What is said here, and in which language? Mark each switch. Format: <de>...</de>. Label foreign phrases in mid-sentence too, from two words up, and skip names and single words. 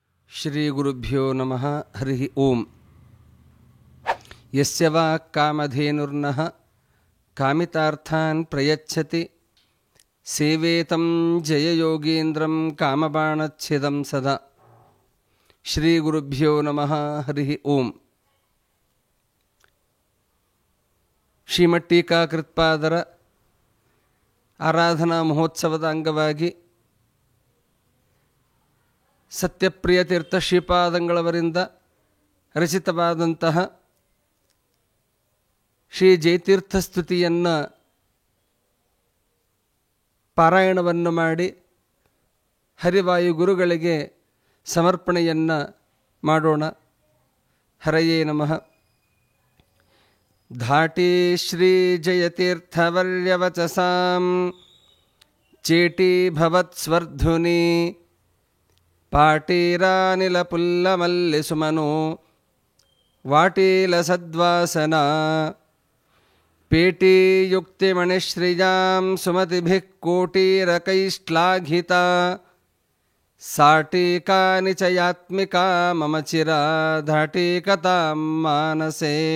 <sa>श्री गुरुभ्यो नमः हरि ॐ यस्य वा कामधेनुर्नः कामितार्थान् प्रयच्छति सेवेतं जययोगीन्द्रं कामबाणच्छिदं सदा. श्री गुरुभ्यो नमः हरि ॐ.</sa> <kn>ಶ್ರೀಮಠ್ ಟೀಕಾಕೃತ್ಪಾದರ ಆರಾಧನಾ ಮಹೋತ್ಸವದ ಅಂಗವಾಗಿ ಸತ್ಯಪ್ರಿಯ ತೀರ್ಥ ಶ್ರೀಪಾದಂಗಳವರಿಂದ ರಚಿತವಾದಂತಹ ಶ್ರೀ ಜಯತೀರ್ಥ ಸ್ತುತಿಯನ್ನು ಪಾರಾಯಣವನ್ನು ಮಾಡಿ ಹರಿವಾಯು ಗುರುಗಳಿಗೆ ಸಮರ್ಪಣೆಯನ್ನು ಮಾಡೋಣ.</kn> <sa>हरये नमः. धाटि श्री जयतीर्थवर्यवचसां चेटि भवत्स्वर्धुनि पाटीरानिलपुल्लमल्लिसुमनो वाटीलसद्वासन पेटीयुक्तिमणिश्रियां सुमतिभिः कोटीरकैश्लाघिता साटीकानि च यात्मिका मम चिराधाटीकतां मानसे.</sa>